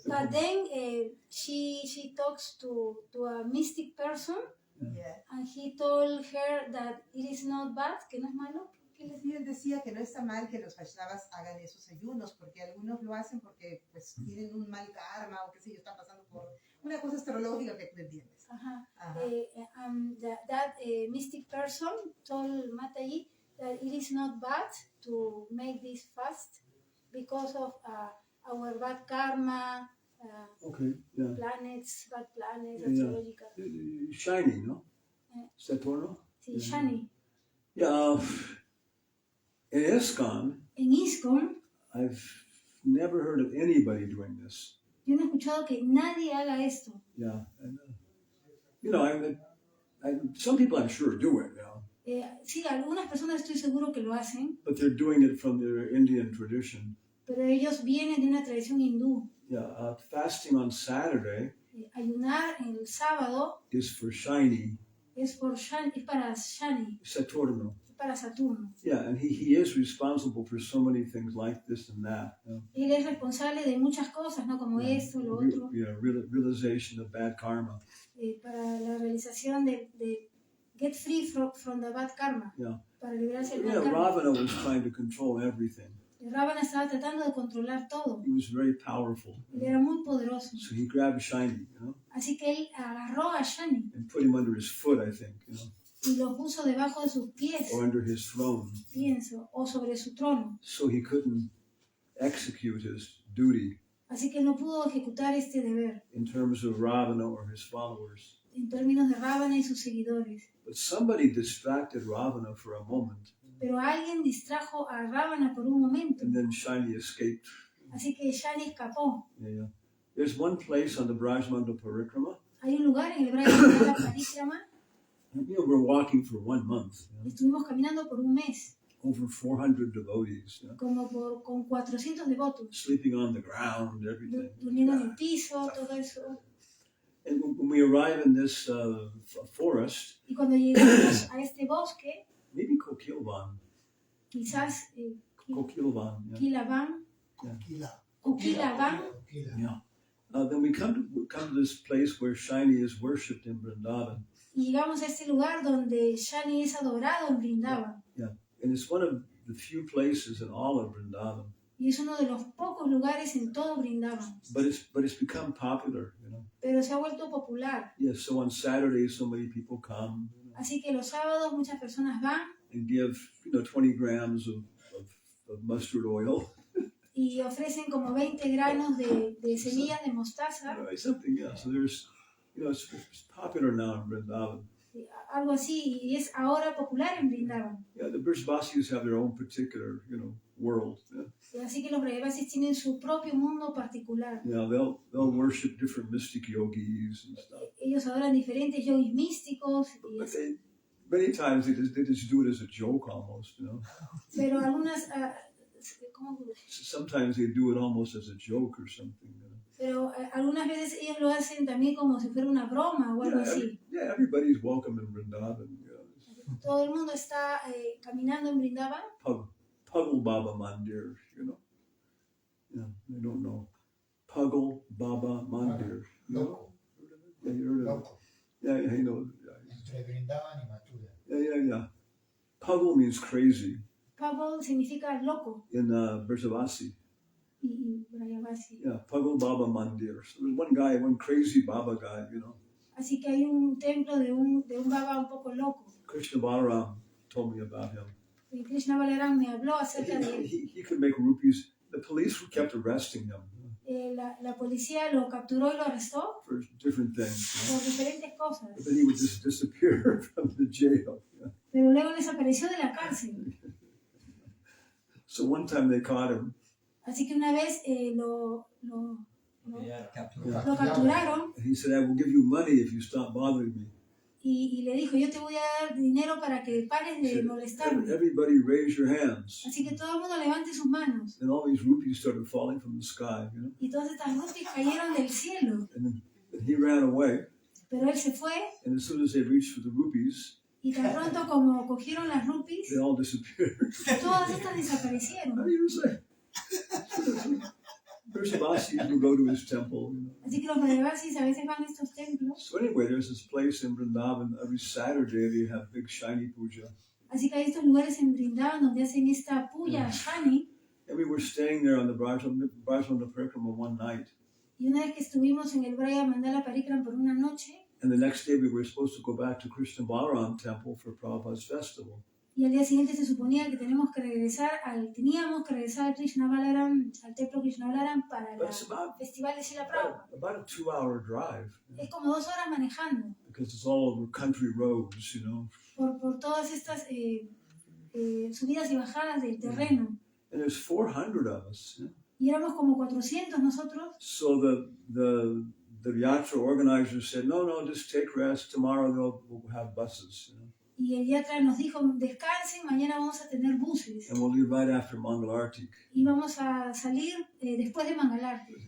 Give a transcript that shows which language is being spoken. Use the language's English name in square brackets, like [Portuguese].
[English] But then she talks to a mystic person, yeah. and he told her that it is not bad, [Spanish] que no es malo. ¿Qué le Y él decía que no está mal que los Vaishnavas hagan esos ayunos, porque algunos lo hacen porque pues tienen un mal karma o qué sé yo, están pasando por una cosa astrológica que tú entiendes. Ajá. Ajá. [English] That mystic person told Mataji that it is not bad to make this fast because of our bad karma, Okay, yeah. planets, bad planets, Yeah. astrological. Shiny, no? Eh. [Spanish] Saturno? Sí, [English] Yeah. Shani. Yeah, in ISKCON, [Spanish] En ISKCON, [English] I've never heard of anybody doing this. [Spanish] yo no he escuchado que nadie haga esto. [English] Yeah, and, you know, some people I'm sure do it, you know, [Spanish] Sí, algunas personas estoy seguro que lo hacen, [English] but they're doing it from their Indian tradition. [Spanish] pero ellos vienen de una tradición hindú. [English] Yeah, fasting on Saturday [Spanish] Ayunar el sábado [English] is for Shiny, [Spanish] es para Shani, Saturno. es para Saturno. [English] Yeah, and he is responsible for so many things like this and that. You know? [Spanish] Él es responsable de muchas cosas, ¿no? Como esto, lo otro, [English] Realization of bad karma. [Spanish] Para la realización de [English] get free from the bad karma, Yeah. [Spanish] para librarse del [English] Yeah, bad karma. Ravana was trying to control everything. [Spanish] Ravana estaba tratando de controlar todo. [English] He was very powerful. [Spanish] Él era muy poderoso. [English] So he grabbed Shiny, you know, [Spanish] Así que él agarró a Shani [English] and put him under his foot, I think, you know, [Spanish] y lo puso debajo de sus pies, [English] or under his throne, [Spanish] pienso, o sobre su trono. [English] so he couldn't execute his duty [Spanish] Así que no pudo ejecutar este deber [English] in terms of Ravana or his followers. [Spanish] en términos de Ravana y sus seguidores. [English] But somebody distracted Ravana for a moment, [Spanish] Pero alguien distrajo a Ravana por un momento. [English] and then Shiny escaped. [Spanish] Así que Shani escapó. [English] Yeah. There's one place on the Brajmandal Parikrama. [Spanish] Hay un lugar en el Brahmana Parikrama. [English] You know, we're walking for 1 month. You know, [Spanish] Estuvimos caminando por un mes, [English] over 400 devotees, you know, [Spanish] como con 400 devotos, [English] sleeping on the ground, everything. [Spanish] durmiendo en el piso, todo eso. [English] And when we arrive in this forest, [Spanish] Y cuando llegamos a este bosque, [English] maybe Kokilvan, [Spanish] quizás [English] Kokilvan, yeah. Kilavan, Kila. [Spanish] o Kilavan, Kila. [English] Yeah. Then we come to this place where Shiny is worshipped in Vrindavan. [Spanish] y llegamos a este lugar donde Shani es adorado en Vrindavan. [English] And it's one of the few places in all of Vrindavan. [Spanish] Y es uno de los pocos lugares en todo Vrindavan. [English] But it's become popular, you know. [Spanish] Pero se ha vuelto popular. [English] Yes, so on Saturdays so many people come, you know, [Spanish] Así que los sábados muchas personas van [English] and give, 20 grams of mustard oil. [Spanish] y ofrecen como 20 granos de semillas de mostaza, [English] Something, yeah. So there's, it's popular now in Vrindavan. [Spanish] algo así, y es ahora popular en Vrindavan. [English] Yeah, the Brijbasis have their own particular, world. Yeah. [Spanish] Y así que los Brahmasis tienen su propio mundo particular. [English] Yeah, they'll worship different mystic yogis and stuff. [Spanish] Ellos adoran diferentes yogis místicos, y [English] But many times they just do it as a joke almost, [Spanish] pero algunas, ¿cómo? [English] Sometimes they do it almost as a joke or something. [Spanish] Pero algunas veces ellos lo hacen también como si fuera una broma o algo así. [English] Everybody's welcome in Vrindavan. [Spanish] Todo el mundo está caminando en Vrindavan. [English] Puggle Baba Mandir, Yeah, they don't know. Puggle Baba Mandir. [Spanish] Loco. [English] Yeah, you heard of it. [Spanish] Loco. [English] Yeah, you know. [Spanish] Entre Brindavan y Mathura. [English] Yeah. Puggle means crazy [Spanish] Pablo significa loco [English] in Brijavasi. [Spanish] y Brayavasi. [English] Yeah, Puggle Baba Mandir. So there's one crazy Baba guy, [Spanish] Así que hay un templo de un Baba un poco loco. [English] Krishna Balaram told me about him. [Spanish] Y Krishna Balaram me habló acerca de él. [English] He could make rupees. The police kept arresting him [Spanish] La policía lo capturó y lo arrestó [English] for different things. [Spanish] por diferentes cosas. [English] But then he would just disappear from the jail. [Spanish] Pero luego desapareció de la cárcel. [English] So one time they caught him. [Spanish] Así que una vez lo Captura. capturaron [English] And he said, I will give you money if you stop bothering me. [Spanish] y le dijo, yo te voy a dar dinero para que pares [English] He [Spanish] de [English] said, [Spanish] molestarme. [English] everybody raise your hands. [Spanish] Así que todo el mundo levante sus manos. [English] And all these rupees started falling from the sky, [Spanish] Y todas estas rupias cayeron del cielo. [English] And then he ran away. [Spanish] Pero él se fue [English] And as soon as they reached for the rupees, [Spanish] y tan pronto como cogieron las rupias, [English] they all disappeared. [Spanish] todas estas desaparecieron. [English] I mean, it was like Vrajavasis will go to his temple. [Spanish] Así que los Vrajavasis a veces van a estos templos. [English] So anyway, there's this place in Vrindavan. Every Saturday they have big shiny puja. [Spanish] Así que hay estos lugares en Vrindavan donde hacen esta puya shani. [English] And we were staying there on the Hanumatpresaka one night. [Spanish] Y una vez que estuvimos en el Braya Mandala Parikram por una noche, [English] And the next day we were supposed to go back to Krishna Balaram temple for Prabhupada's festival. [Spanish] y al día siguiente se suponía que teníamos que regresar al Krishna Balaram, al templo Krishna Balaram para el [English] But it's [Spanish] festival de Srila Prabhupada. [English] about a 2-hour drive. [Spanish] Es como 2 horas manejando [English] Because it's all over country roads, [Spanish] por todas estas subidas y bajadas del terreno. [English] And there's 400 of us. [Spanish] Y éramos como 400 nosotros. [English] So the yatra organizers said, no, just take rest. Tomorrow we'll have buses. [Spanish] Y el yatra nos dijo, descansen, mañana vamos a tener buses. [English] And we'll leave right after Mangalartik. [Spanish] Y vamos a salir después de Mangalarti.